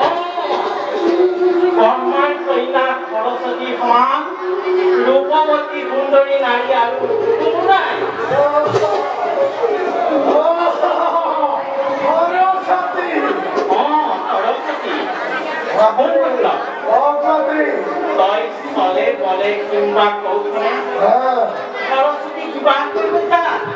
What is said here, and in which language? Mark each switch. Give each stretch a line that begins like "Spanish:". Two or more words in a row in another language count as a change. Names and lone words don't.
Assamese: ব্ৰহ্মাৰ কন্যা সৰস্বতী সমান ৰূপৱতী সুন্দৰী নাৰী আৰু কোনো নাই। সৰস্বতী তই চলে বলে কিংবা কৌশলে সৰস্বতী কিবা কৰিব জানা?